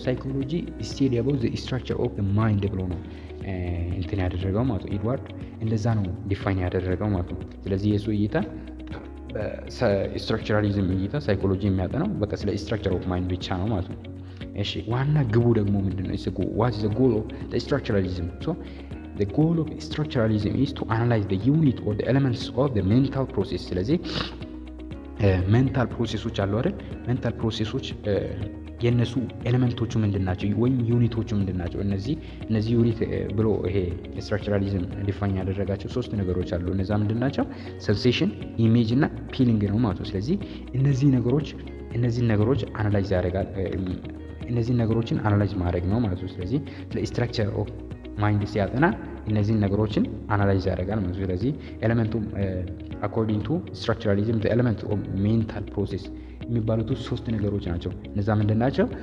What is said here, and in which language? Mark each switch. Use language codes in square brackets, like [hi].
[en] ሳይኮሎጂ ስቴዲ አባውት ዘ ስትራክቸር ኦፍ ዘ ማይንድ [am] ብሎ ነው እንትን ያደረገው ማለት ነው። ኤድዋርድ እንደዛ ነው ዲፋይን ያደረገው ማለት ነው። ስለዚህ የሱ እይታ በስትራክቸራሊዝም እይታ ሳይኮሎጂ የሚያጠናው በቃ ስለ ስትራክቸር ኦፍ ማይንድ ብቻ ነው ማለት ነው። እሺ ዋና ግቡ ደግሞ ምንድነው? [en] what is the goal of the structuralism? So the goal of structuralism is to analyze the unit or the elements of the mental process። [am] ስለዚህ ሜንታል ፕሮሴሶች አሉ አይደል? ሜንታል ፕሮሴሶች የነሱ ኤሌመንቶቹ ምንድናቸው ወይም ዩኒቶቹ ምንድናቸው? እነዚህ ዩኒት ብሎ ይሄ ስትራክቸራሊዝም ዲፋይን ያደረጋቸው 3 ነገሮች አሉ። እነዛ ምንድናቸው? ሴንሴሽን፣ ኢሜጅ እና ፊሊንግ ነው ማለት ነው። ስለዚህ እነዚህን ነገሮች አናላይዝ ያደርጋል። እነዚህን ነገሮችን አናላይዝ ማድረግ ነው ማለት ነው። ስለዚህ ስለ ስትራክቸር ኦፍ ማይንድ ሲያጠና እነዚህን ነገሮችን አናላይዝ ያደርጋል ማለት ነው። ስለዚህ ኤሌመንቱ [en] አኮርዲንግ ቱ ስትራክቸራሊዝም ዘ ኤሌመንት ኦፍ ሜንታል ፕሮሴስ [am] የሚባሉት 3 ነገሮች ናቸው። እነዛ ምንድን ናቸው?